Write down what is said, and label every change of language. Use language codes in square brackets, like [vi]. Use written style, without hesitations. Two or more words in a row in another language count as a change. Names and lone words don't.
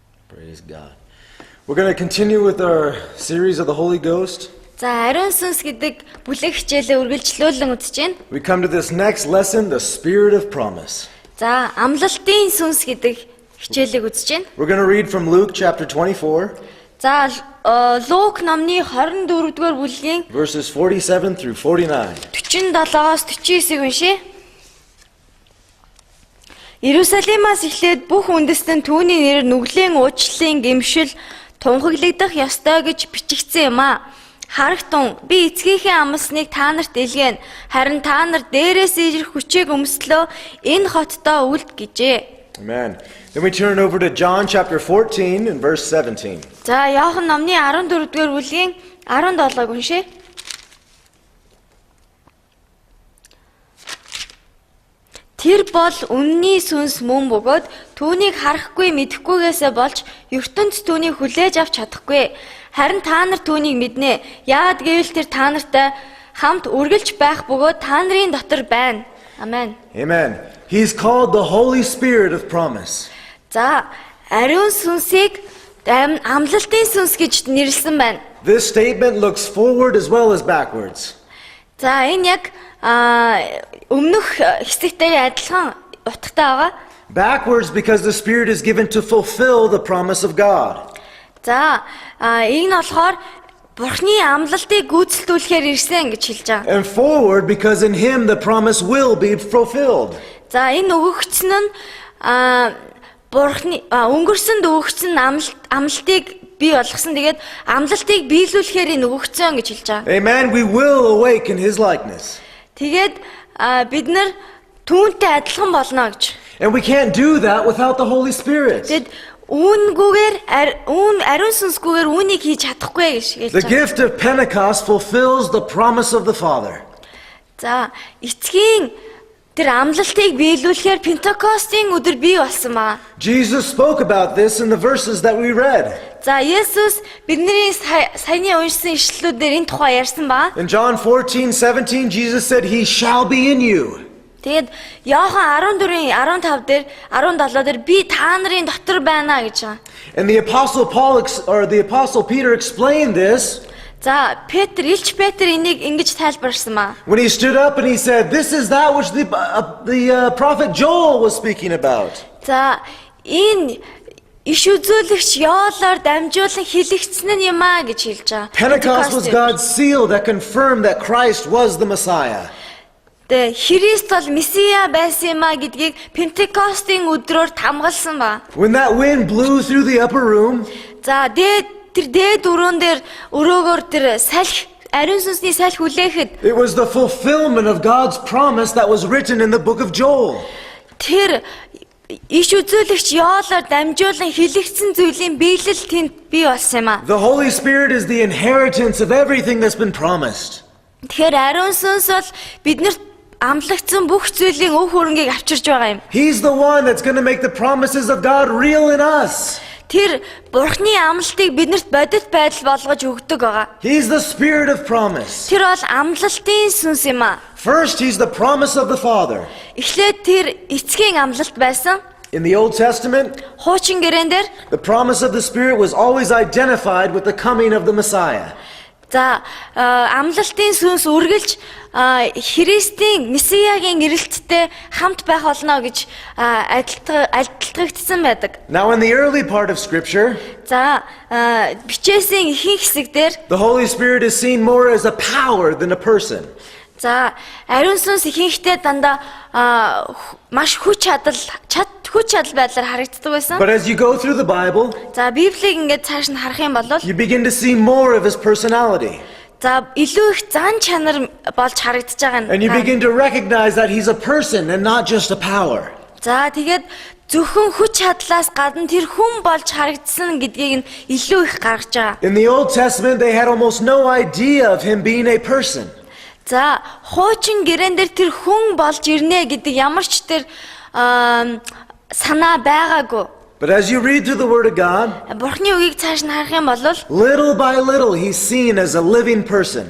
[en] Praise God. We're going to continue with our series of the Holy Ghost. [mn] За ариун сүнс гэдэг бүлэг хичээлээ үргэлжлүүлэн үзэж байна. [en] We come to this next lesson, the Spirit of Promise. [mn] За амлалтын сүнс гэдэг хичээлийг үзэж байна. [en] We're going to read from Luke chapter 24, [mn] За Лук номны 24-р бүлгийн [en] verses 47 through 49. [mn] 47-оос 49-ийг уншъя. Иерусалимаас эхлээд бүх үндэстэн түүний нэрээр нүглийн уучлалын гэмшил тунхаглагдах ёстой гэж бичигдсэн юм а. Харагтун би эцгийнхээ амласныг та нарт илгээн. Харин та нар дээрээс ирэх хүчийг өмслөө энэ хотдоо үлд гэжээ. [en] Amen. Then we turn over to John chapter 14 and verse 17. [mn] За Иохан номны 14-р бүлгийн 17-ыг уншъя. Тэр бол үнний сүнс мөн бөгөөд түүнийг харахгүй мэдэхгүйгээсээ болж ертөнц түүнийг хүлээж авч чадахгүй. Харин та нар түүнийг мэднэ. Яагад гэвэл тэр та нартай хамт үргэлж байх бөгөөд та нарын дотор байна. Амен. [en] Amen. He's called the Holy Spirit of Promise. [mn] За ариун сүнсийг амлалтын сүнс гэж нэрлсэн байна. [en] This statement looks forward as well as backwards. [mn] За энэ яг өмнөх хэсэгтэй адилхан утгатай байгаа. [en] Backwards because the Spirit is given to fulfill the promise of God. [mn] За энэ болохоор Бурхны амлалтыг гүйцэлдүүлэхээр ирсэн гэж хэлж байгаа. [en] And forward because in Him the promise will be fulfilled. [mn] За энэ өгөгдсөн нь Бурхны өнгөрсөнд өгөгдсөн амлалтыг бий болгосон. Тэгээд амлалтыг биелүүлэхээр энэ өгөгдсөн гэж хэлж байгаа. [en] Amen. We will awake in His likeness. [mn] Тэгээд бид нар түүнтэй адилхан болно гэж. [en] And we can't do that without the Holy Spirit. [mn] Тэгэд үүнгүүгээр ариун сүнсгүйгээр үүнийг хийж чадахгүй гэж хэлж [en] The [mn] байгаа. [en] gift of Pentecost fulfills the promise of the Father. [mn] За эцгийн тэр амлалтыг биелүүлэхээр Пентекостийн өдөр бий болсон ба. [en] Jesus spoke about this in the verses that we read. [mn] За Есүс бидний саяны уншсан ишлэлүүдээр энэ тухай ярьсан ба. [en] In John 14:17, Jesus said, He shall be in you. [mn] Тэгэд Иохан 14:15 дээр 17 дээр би та нарын дотор байна гэж байгаа. [en] And the Apostle Peter explained this [mn] За Илч Петр энийг ингэж тайлбарсан ба. [en] when he stood up and he said, This is that which the prophet Joel was speaking about. [mn] За энэ иш үзүүлэгч Йоолоор дамжуулан хэлэгдсэн нь юм а гэж хэлж байгаа. [en] Pentecost was God's seal that confirmed that Christ was the Messiah. [mn] Христ бол Месиа байсан юм а гэдгийг Пентекостийн өдрөөр тамгалсан ба. [en] When that wind blew through the upper room, [mn] За тэр дээд өрөөн дээр өрөөгөр тэр салхи ариун сүнсний салхи хүлээхэд [en] it was the fulfillment of God's promise that was written in the book of Joel. [mn] тэр иш үзүүлэгч Йоолоор дамжуулан хэлэгдсэн зүйлийн биелэл тэнд бий болсон юм а. [en] The Holy Spirit is the inheritance of everything that's been promised. [mn] Тэгэхээр ариун сүнс бол биднэрт амлагдсан бүх зүйлийн өв хөрөнгийг авчирж байгаа юм. [en] He's the one that's going to make the promises of God real in us. [mn] Тэр Бурхны амлалтыг биднэрт бодит байдал болгож өгдөг байгаа. [en] He's the Spirit of promise. [mn] Тэр бол амлалтын сүнс юм а. [en] First, He's the promise of the Father. [mn] Эхлээд тэр эцгийн амлалт байсан. [en] In the Old Testament, [mn] Хуучин гэрээн дээр [en] the promise of the Spirit was always identified with the coming of the Messiah. [mn] за амлалтын сүнс үргэлж Христийн Месиягийн ирэлттэй хамт байх болно гэж альтлагдсан байдаг. [en] Now, in the early part of Scripture, [mn] За бичээсийн ихэнх хэсэгдэр [en] the Holy Spirit is seen more as a power than a person. [mn] за ариун сүнс ихэнхдээ дандаа маш хүч чадал байдлаар харагддаг байсан. [en] But as you go through the Bible, [mn] За Библийг ингээд цааш нь харах юм бол [en] you begin to see more of His personality. [mn] за илүү их зан чанар болж харагдаж байгаа [en] And you [mn] юм. [en] begin to recognize that He's a person and not just a power. [mn] За тэгээд зөвхөн хүч чадлаас гадна тэр хүн болж харагдсан гэдгийг нь илүү их гаргаж байгаа. [en] In the Old Testament, they had almost no idea of Him being a person. [mn] За хуучин гэрээн дээр тэр хүн болж ирнэ гэдэг ямар ч тэр санаа байгаагүй. [en] But as you read through the Word of God, [mn] Бурхны үгийг цааш нь харах юм бол [en] little by little, He's seen as a living person.